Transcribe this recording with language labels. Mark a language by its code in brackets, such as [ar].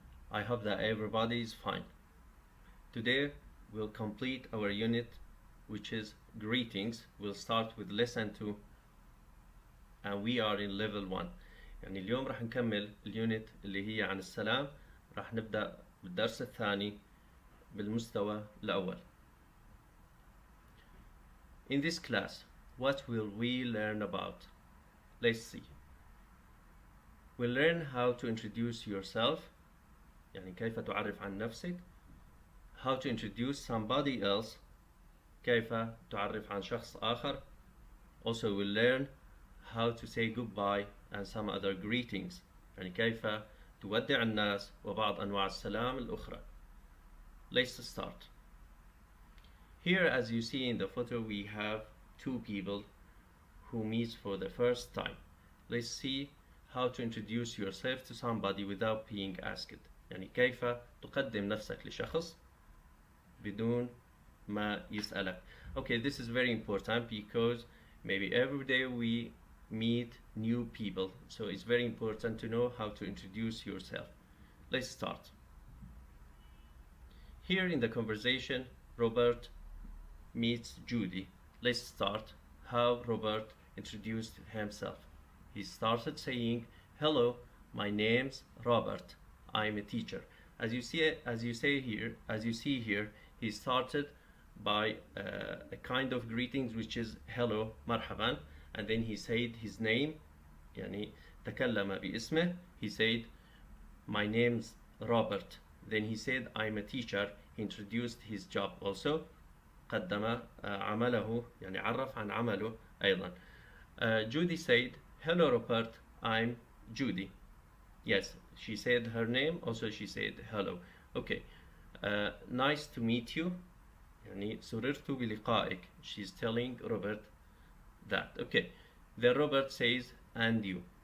[en] I hope that everybody is fine. Today we'll complete our unit, which is greetings. We'll start with lesson 2 and we are in level 1. [ar] يعني اليوم راح نكمل اليونت اللي هي عن السلام. راح نبدأ بالدرس الثاني بالمستوى الأول. [en] In this class, what will we learn about? Let's see. We'll learn how to introduce yourself, [ar] يعني كيف تعرف عن نفسك. [en] How to introduce somebody else, [ar] كيف تعرف عن شخص آخر. [en] Also we'll learn how to say goodbye and some other greetings, [ar] يعني كيف تودع الناس وبعض أنواع السلام الأخرى. [en] Let's start. Here, as you see in the photo, we have two people who meet for the first time. Let's see how to introduce yourself to somebody without being asked. [ar] يعني كيف تقدم نفسك لشخص بدون ما يسألك. [en] Okay, this is very important because maybe every day we meet new people, so it's very important to know how to introduce yourself. Let's start. Here in the conversation, Robert meets Judy. Let's start how Robert introduced himself. He started saying, "Hello, my name's Robert. I'm a teacher." As you see here, he started by a kind of greetings which is hello, marhaban, and then he said his name, [ar] يعني تكلم باسمه. [en] He said, "My name's Robert." Then he said, "I'm a teacher." He introduced his job also. [ar] قدم عمله, يعني عرف عن عمله أيضا. [en] Judy said, "Hello Robert, I'm Judy." Yes, she said her name, also she said hello. Okay, nice to meet you, [ar] يعني سررت بلقائك. [en] She's telling Robert that. Okay, then Robert says, "And you."